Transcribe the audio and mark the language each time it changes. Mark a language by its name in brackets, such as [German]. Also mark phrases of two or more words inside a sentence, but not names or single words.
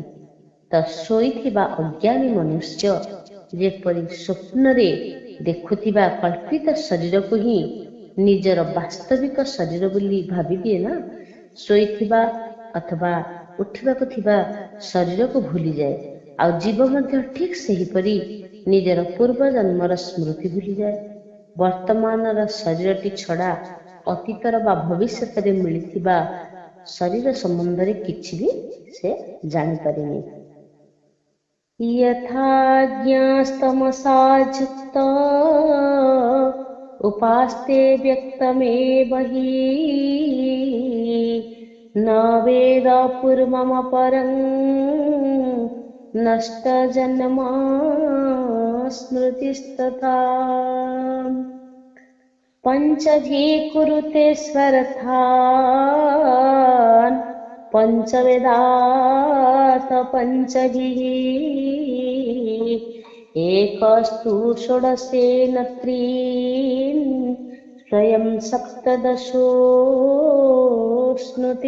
[Odia] ତୋ ଶୋଇଥିବା ଅଜ୍ଞାନୀ ମନୁଷ୍ୟ ଯେପରି ସ୍ୱପ୍ନ ରେ ଦେଖୁଥିବା କଳ୍ପିତ ଶରୀର କୁ ହିଁ ନିଜର ବାସ୍ତବିକ ଶରୀର ବୋଲି ଭାବି ଦିଏ ନା, ଶୋଇଥିବା ଅଥବା ଉଠିବାକୁ ଥିବା ଶରୀର କୁ ଭୁଲି ଯାଏ। ଆ ଜୀବ ମଧ୍ୟ ଠିକ୍ ସେହିପରି ନିଜର ପୂର୍ବ ଜନ୍ମର ସ୍ମୃତି ଭୁଲି ଯାଏ। ବର୍ତ୍ତମାନ ଶରୀରଟି ଛଡ଼ା ଅତୀତର ବା ଭବିଷ୍ୟତରେ ମିଳିଥିବା ଶରୀର ସମ୍ବନ୍ଧରେ କିଛି ବି ସେ ଜାଣିପାରେନି। [Sanskrit] यथा ज्ञास्तमसा युक्त उपास्ते व्यक्तमेव हि न वेद पूर्वमपरं नष्टजन्म स्मृतिस्तथा पञ्चधीकुरुते स्वरथान् पञ्चवेदात् पञ्चभिः एकस्तु षोडशेन त्रीन् स्वयं सप्तदशोऽश्नुते।